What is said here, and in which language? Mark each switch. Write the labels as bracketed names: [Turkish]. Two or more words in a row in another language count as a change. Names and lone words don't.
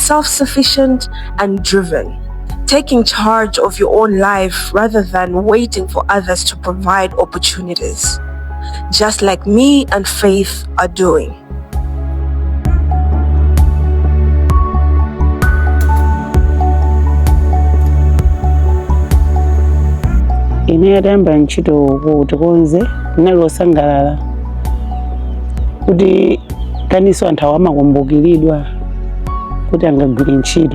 [English] self-sufficient and driven, taking charge of your own life rather than waiting for others to provide opportunities, just like me and Faith are doing. [Nyanja] Ine yadamba ntchito ku Tikonze nalosangalala kuti kaniso anthu amakumbukiridwa kuti angagwire ntchito.